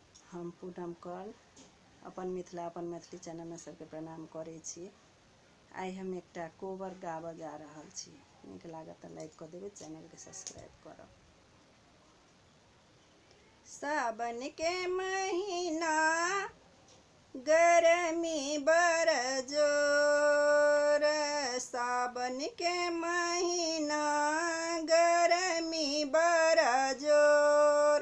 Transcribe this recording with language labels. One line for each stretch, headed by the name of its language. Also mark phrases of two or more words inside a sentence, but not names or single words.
Maithili: हम पूनम कल अपन मिथिला अपन मैथिली चैनल में सबके प्रणाम करै छी। आई हम एकटा कोबर गाबऽ जा रहल छी। नीक लागत तऽ लाइक कऽ देबै, चैनल के सब्सक्राइब करब। सावन के महीना गर्मी बड़ जोर, सावन के महीना गर्मी बड़ जोर।